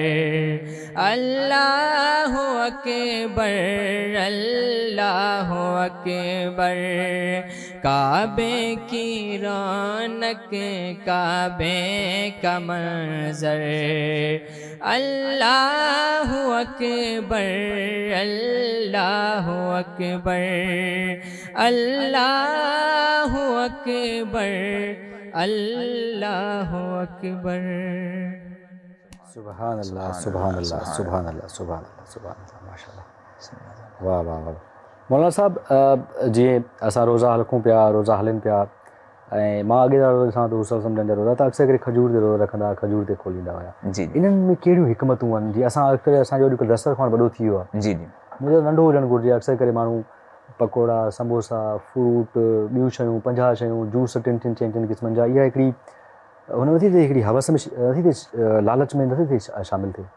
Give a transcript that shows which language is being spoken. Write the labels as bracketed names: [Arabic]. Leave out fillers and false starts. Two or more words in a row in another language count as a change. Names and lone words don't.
[Arabic] اللہ اکبر اللہ اکبر [Urdu] کعبے کی رونق کعبے کا منظر [Arabic] اللہ اکبر اللہ اکبر اللہ اکبر اللہ اکبر سبحان اللہ سبحان اللہ سبحان اللہ سبحان اللہ سبحان اللہ ماشاء اللہ [Sindhi] واہ واہ واہ مولانا صاحब جی اساں روزہ ہلکوں پیا روزہ ہلن پیا मां अॻे सां त उसल सम्झंदा रोज़ा त अक्सर करे खजूर ते रोज़ो रखंदा खजूर ते खोलींदा हुआ जी इन्हनि में कहिड़ियूं हिकमतूं आहिनि जीअं असां अक्सर असांजो अॼुकल्ह दस्तरखान वॾो थी वियो आहे जी जी मुंहिंजो नंढो हुजणु घुरिजे अक्सर करे माण्हू पकोड़ा समोसा फ्रूट ॿियूं शयूं 50 शयूं जूस टिनि चइनि क़िस्मनि जा इहा हिकिड़ी हुन नथी थिए हिकिड़ी हवस में नथी थिए लालच में नथी थिए शामिलु थिए